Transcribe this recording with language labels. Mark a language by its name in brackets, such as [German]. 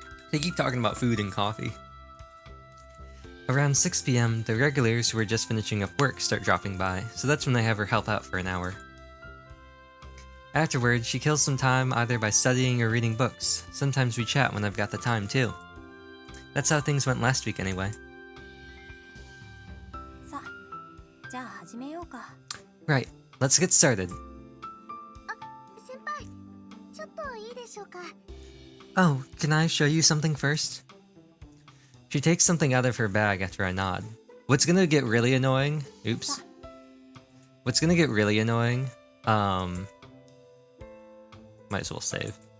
[English] They keep talking about food and coffee. Around 6 p.m., the regulars who are just finishing up work start dropping by, so that's when I have her help out for an hour. Afterward, she kills some time either by studying or reading books. Sometimes we chat when I've got the time too. That's how things went last week anyway. [Japanese] さあ、じゃあ始めようか。 [English] Right, let's get started. [Japanese] 先輩、ちょっといいでしょうか。 [English] Oh, can I show you something first? She takes something out of her bag after I nod. What's gonna get really annoying? Oops. What's gonna get really annoying? Might as well save.